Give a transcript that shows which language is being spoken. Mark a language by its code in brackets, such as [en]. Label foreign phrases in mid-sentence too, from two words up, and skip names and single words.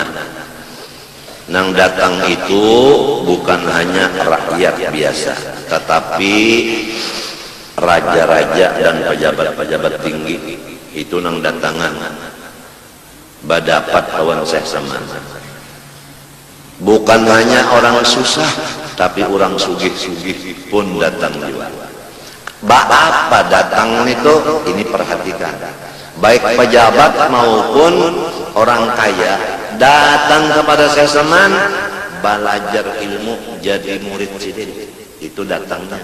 [bjn] Nang datang itu bukan hanya rakyat biasa, tetapi raja-raja dan pejabat-pejabat tinggi itu nang datangan badapat kawan Syekh Saman. [id] Bukan hanya orang susah, tapi orang sugih-sugih pun datang juga. Apa datang itu? Ini perhatikan. Baik pejabat maupun orang kaya datang kepada Syekh Saman belajar ilmu, jadi murid sidin. Itu datangnya.